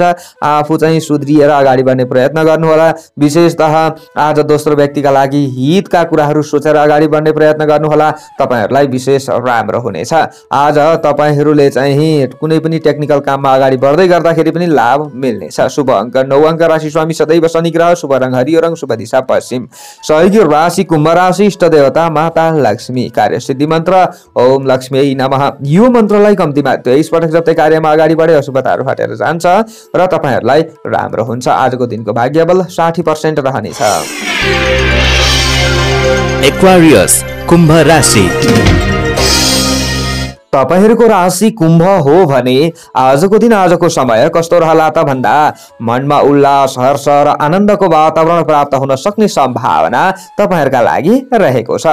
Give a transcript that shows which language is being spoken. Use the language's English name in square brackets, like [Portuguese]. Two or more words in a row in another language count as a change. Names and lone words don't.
[Nepali] आफू चाहिँ सुध्रिएर अगाडि बढ्ने प्रयत्न गर्नुहोला। विशेषतः आज दोस्रो व्यक्तिका लागि हितका कुराहरू सोचेर अगाडि बढ्ने प्रयत्न गर्नुहोला, तपाईहरुलाई विशेष राम्रो हुनेछ। आज तपाईहरुले चाहिँ कुनै पनि टेक्निकल काममा अगाडि बढ्दै गर्दाखेरि पनि लाभ मिल्नेछ। शुभ अंक 9 अंक, राशि स्वामी सदैव शनि ग्रह, शुभ रंग हरियो रंग, शुभ दिशा पश्चिम, सहयोगी राशि कुम्भ राशि, इष्ट देवता माता लक्ष्मी, कार्यसिद्धि मन्त्र [Sanskrit] ओम लक्ष्मी नमः। [Nepali] यो मन्त्रलाई कम्तीमा 23 पटक जप्दै कार्यमा अगाडि बढे अशुभताहरू हटेर जान्छ र तपाईहरुलाई राम्रो हुन्छ। आजको दिनको भाग्यबल 60% रहनेछ। एक्वारियस कुम्भ राशि, तपाईहरुको राशि कुम्भ हो भने आजको दिन आजको समय कस्तो रहला त भन्दा मनमा उल्लास हर्ष र आनन्दको वातावरण प्राप्त हुन सक्ने सम्भावना तपाईहरुका लागि रहेको छ।